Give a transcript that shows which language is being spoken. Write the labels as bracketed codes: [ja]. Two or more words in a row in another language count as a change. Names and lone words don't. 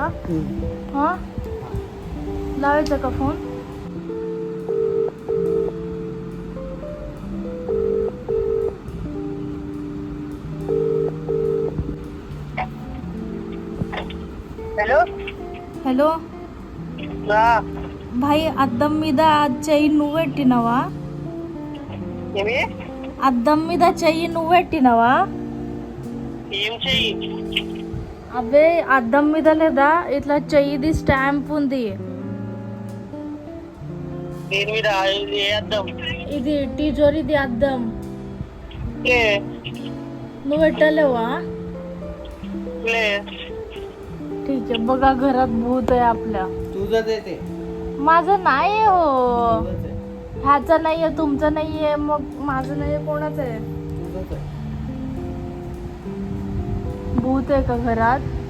[mr] हा, लावायचा का फोन? हॅलो. हॅलो हा भाई, [te] అద్దం మీద చెయ్యి నువ్వు పెట్టినవా? ఏమి అద్దం మీద చెయ్యి నువ్వు పెట్టినవా? ఏం చెయ్యి? అవే అద్దం మీద లేదా ఇట్లా చెయ్యిది స్టాంప్ ఉంది. దేని మీద? ఇది ఏ అద్దం? ఇది టిజోరీది అద్దం. లే నువ్వు పెట్టలేవా? लే [mr] ठीक आहे. बघा, घरात भूत आहे आपल्या. तुझं देते माझं नाही आहे हो. तुझंच आहे. ह्याचं नाहीये, तुमचं नाहीये, मग माझं नाहीये, कोणाचं आहे? तुझंच आहे. भूत आहे का घरात?